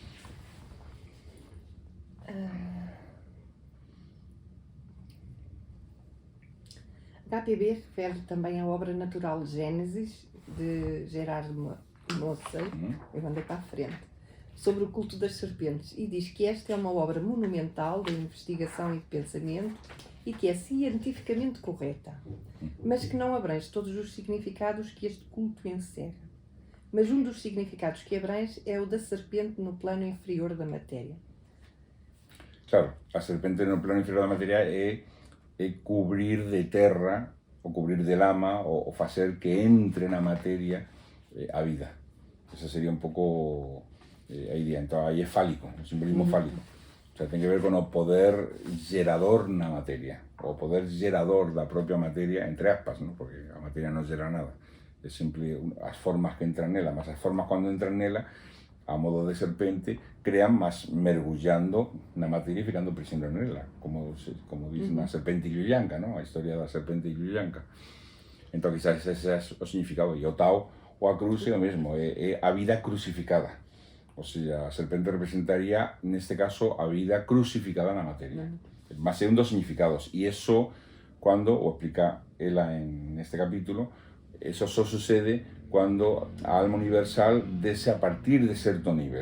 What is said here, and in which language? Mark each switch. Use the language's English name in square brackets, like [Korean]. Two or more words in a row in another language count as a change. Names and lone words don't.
[Portuguese] HPB refere também à obra natural Gênesis, de Gerard Mossel, eu mandei para a frente, sobre o culto das serpentes, e diz que esta é uma obra monumental de investigação e de pensamento e que é cientificamente correta, mas que não abrange todos os significados que este culto encerra. Mas um dos significados que abrange é o da serpente no plano inferior da matéria. [Galician] Claro, a serpente no plano inferior da matéria é cubrir de terra, ou cubrir de lama, ou facer que entre na materia a vida. Esa sería un pouco a idea. Entón, aí é fálico, o simbolismo fálico. [Spanish] O sea, [Galician] ten que ver con o poder gerador na materia, o poder gerador da propia materia, entre aspas, ¿no? Porque a materia non gera nada. É simple as formas que entran nela, mas as formas cando entran nela, a modo de serpente, crean más mergullando na materia e ficando prisioneiro nela, como diz na serpente Lluyanka, ¿no? A historia da serpente Lluyanka. Entón, quizás ese é o significado. E o Tao, ou a cruz, é o mesmo, é a vida crucificada. [Spanish] O sea, [Galician] a serpente representaría, neste caso, a vida crucificada na materia. Mas é un dos significados. E eso, cuando, o explica ela neste capítulo, eso só sucede cuando a alma universal dese a partir de certo nivel.